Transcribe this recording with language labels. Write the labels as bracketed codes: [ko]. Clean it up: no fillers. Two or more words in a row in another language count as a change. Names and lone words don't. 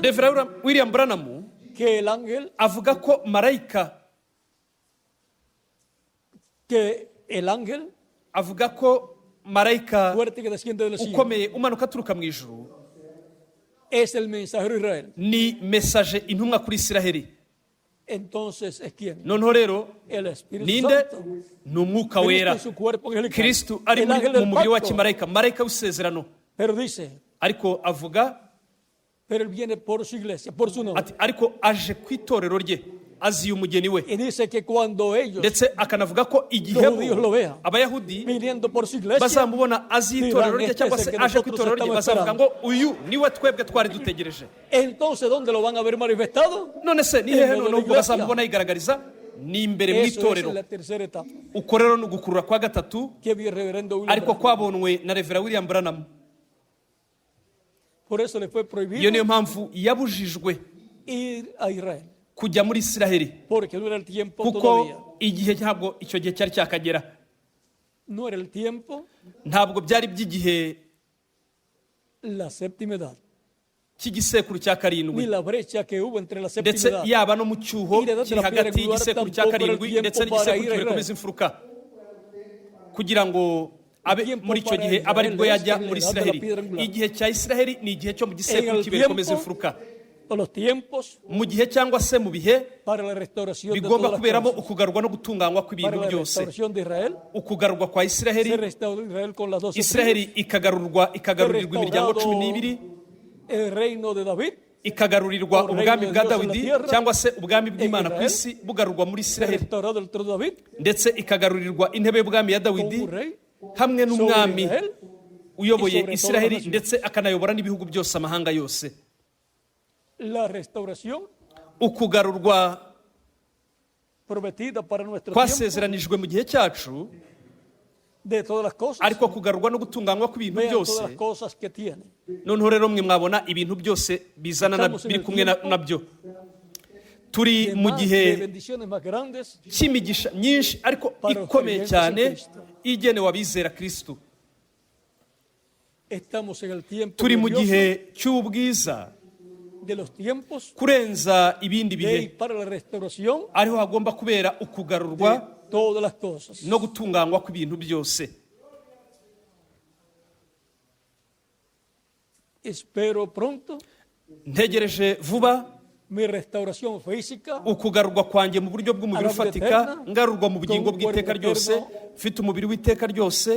[rw] Revera William Branham [es] que el ángel, [rw] avuga ko marayika, avuga ko marayika [es] fuerte que desciende del cielo [rw] ukomeye umanuka aturuka mu ijuru [es] es el mensajero de Israel. [rw] ni mesaje, intumwa kuri Isiraheli. [es] Entonces es quien, [rw] Noneho rero [es] el Espíritu [rw] ninde? [es] Santo, [rw] Ni umwuka [es] Cristo [rw] wera, [es] en su cuerpo angelical, [rw] Kristo ari [es] el ángel [rw] mu [es] del [rw] mubiri wa [es] pacto. [rw] kimarayika, marayika w'isezerano. [es] Pero dice, [rw] Ariko avuga [es] pero él viene por su iglesia, por su nombre. [rw] ati ariko aje ku itorero rye, aziye umugeni we. [es] Y dice que cuando ellos, [rw] Ndetse akanavuga ko igihe [es] los judíos lo vean [rw] abayahudi [es] viniendo por su iglesia, [rw] bazamubona aziye itorero rye [es] dirán, [rw] cyangwa [es] este es [rw] se [es] el que [rw] aje ku [es] nosotros [rw] itorero rye, [es] estamos [rw] bazavuga [es] esperando. [rw] ngo uyu niwe twebwe twari dutegereje. [es] entonces ¿dónde lo van a ver manifestado? [rw] None se ni [es] En [rw] hehe [es] medio de la [rw] noneho ubwo [es] iglesia. [rw] bazamubona yigaragariza? Ni imbere mu [es] Eso es [rw] itorero. [es] la tercera etapa [rw] Uko rero ni ugukurura kwa gatatu, [es] que vio el reverendo William [rw] ariko [es] Branham. [rw] kwabonwe na Revera William Branham. [es] Por eso le fue [rw] Iyo [es] prohibido [rw] niyo mpamvu yabujijwe [es] ir a Israel, [rw] kujya muri Isiraheli, [es] porque no era el tiempo [rw] kuko [es] todavía. [rw] igihe ntabwo icyo gihe cyari cyakagera, [es] No era el tiempo, [rw] ntabwo byari by'igihe [es] la séptima edad, [rw] cy'igisekuru cya ni karindwi, [es] la brecha que hubo entre la séptima [rw] ndetse [es] edad [rw] yaba no mu cyuho [es] Y la edad de [rw] kiri [es] la piedra [rw] hagati [es] angular [rw] y'igisekuru cya [es] tampoco era el [rw] karindwi [es] tiempo [rw] ndetse [es] para [rw] n'igisekuru [es] ir a [rw] kirekomeza [es] Israel. [rw] imfuruka, kugira ngo abe [es] tiempo [rw] muri icyo [es] para [rw] gihe abe aribwo [es] Israel [rw] yajya [es] es [rw] muri [es] la edad de la [rw] Isiraheli. [es] piedra angular. [rw] Igihe cya Isiraheli ni igihe cyo mu [es] En [rw] gisekuru [es] el [rw] kirekomeza [es] tiempo, [rw] imfuruka, [es] o los tiempos [rw] mu gihe cyangwa se mu bihe [es] para la restauración de [rw] bigomba [es] todas las [rw] kuberamo [es] cosas. [rw] ukugarurwa no gutunganywa [es] Para [rw] kw'ibintu [es] la [rw] byose. [es] restauración de Israel, [rw] Ukugarurwa kwa Isiraheli, [es] se restauró Israel con las 12 [rw] Isiraheli [es] tribus, [rw] ikagarurirwa imiryango cumi n'ibiri, [es] el reino de David, [rw] ikagarurirwa [es] Reino [rw] ubwami [es] de [rw] bwa [es] Dios en la [rw] Dawidi [es] tierra, [rw] cyangwa se ubwami bw'Imana ku [es] Israel, [rw] isi bugarurwa muri [es] se [rw] Isiraheli, [es] restauró el trono de David, [rw] ndetse ikagarurirwa intebe y'ubwami ya [es] con [rw] Dawidi [es] un rey [rw] hamwe n'umwami [es] sobre Israel, [rw] uyoboye [es] y sobre [rw] Isiraheli [es] todas las [rw] ndetse akanayobora n'ibihugu byose, amahanga yose. [es] la restauración [rw] Ukugarurwa [es] prometida para nuestro tiempo [rw] kwasezeranijwe mu gihe cyacu, [es] de todas las cosas. [rw] ariko kugarurwa no gutunganywa kw'ibintu [es] Vean [rw] byose. [es] todas las cosas que tiene. [rw] Noneho rero mwe mwabona ibintu byose bizana biri kumwe nabyo. Turi [es] De [rw] mu [es] más, [rw] gihe [es] de bendiciones más grandes [rw] cy'imigisha myinshi ariko [es] Para [rw] ikomeye [es] los [rw] cyane [es] creyentes en Cristo. [rw] igenewe abizera Kristo. [es] estamos en el tiempo [rw] Turi mu [es] glorioso [rw] gihe cy'ubwiza [es] de los tiempos [rw] kurenza ibindi [es] de [rw] bihe [es] y para la restauración [rw] ariho hagomba kubera [es] de [rw] ukugarurwa [es] todas las cosas. [rw] no gutunganywa kw'ibintu byose. [es] Espero pronto [rw] Ntegereje vuba [es] mi restauración física, [rw] ukugarurwa kwanjye mu buryo bw'umubiri ufatika, ngarurwa mu bugingo bw'iteka ryose, mfite umubiri w'iteka ryose,